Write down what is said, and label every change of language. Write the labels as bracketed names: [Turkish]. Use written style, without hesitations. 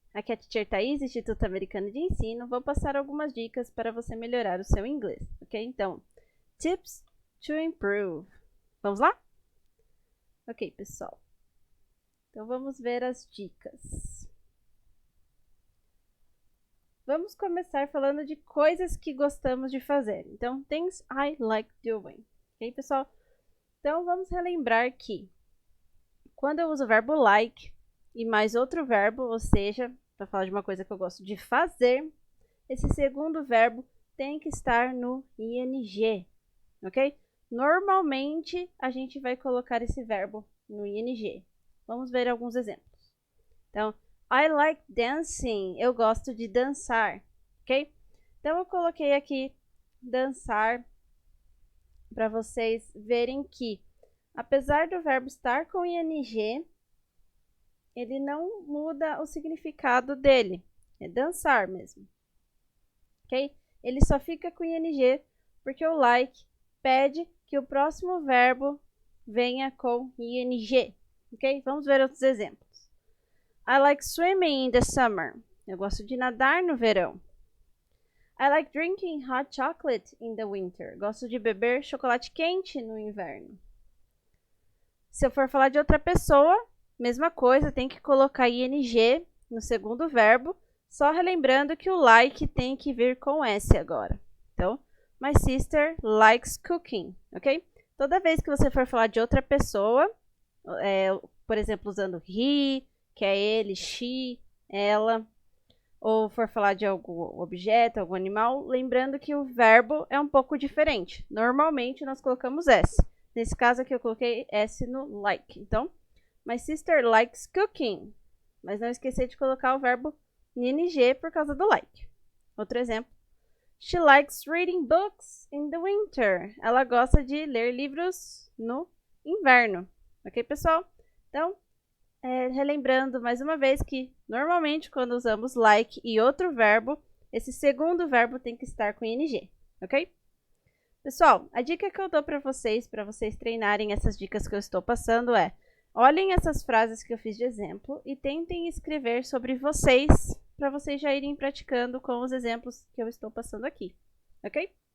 [Portuguese] Aqui é a Teacher Thaís, Instituto Americano de Ensino. Vou passar algumas dicas para você melhorar o seu inglês, ok? Então, [English] tips to improve. [Portuguese] Vamos lá? Ok, pessoal. Então, vamos ver as dicas. Vamos começar falando de coisas que gostamos de fazer. [English] Então, things I like doing. [Portuguese] Ok, pessoal? Então, vamos relembrar que quando eu uso o verbo like e mais outro verbo, ou seja, para falar de uma coisa que eu gosto de fazer, esse segundo verbo tem que estar no ing, ok? Normalmente, a gente vai colocar esse verbo no ing. Vamos ver alguns exemplos. Então, [English] I like dancing. [Portuguese] Eu gosto de dançar, ok? Então, eu coloquei aqui dançar para vocês verem que, apesar do verbo estar com ing, ele não muda o significado dele. É dançar mesmo, ok? Ele só fica com ing porque o like pede que o próximo verbo venha com ing, ok? Vamos ver outros exemplos. [English] I like swimming in the summer. [Portuguese] Eu gosto de nadar no verão. [English] I like drinking hot chocolate in the winter. [Portuguese] Gosto de beber chocolate quente no inverno. Se eu for falar de outra pessoa, mesma coisa, tem que colocar ing no segundo verbo, só relembrando que o like tem que vir com S agora. [English] Então, my sister likes cooking, ok? [Portuguese] Toda vez que você for falar de outra pessoa, por exemplo, usando he, que é ele, she, ela, ou for falar de algum objeto, algum animal, lembrando que o verbo é um pouco diferente. Normalmente, nós colocamos S. Nesse caso aqui, eu coloquei S no like. [English] Então, my sister likes cooking. [Portuguese] Mas não esquecer de colocar o verbo ing por causa do like. Outro exemplo. [English] She likes reading books in the winter. [Portuguese] Ela gosta de ler livros no inverno. Ok, pessoal? Então, relembrando mais uma vez que, normalmente, quando usamos like e outro verbo, esse segundo verbo tem que estar com ing. Ok? Pessoal, a dica que eu dou para vocês treinarem essas dicas que eu estou passando é: olhem essas frases que eu fiz de exemplo e tentem escrever sobre vocês, para vocês já irem praticando com os exemplos que eu estou passando aqui, ok?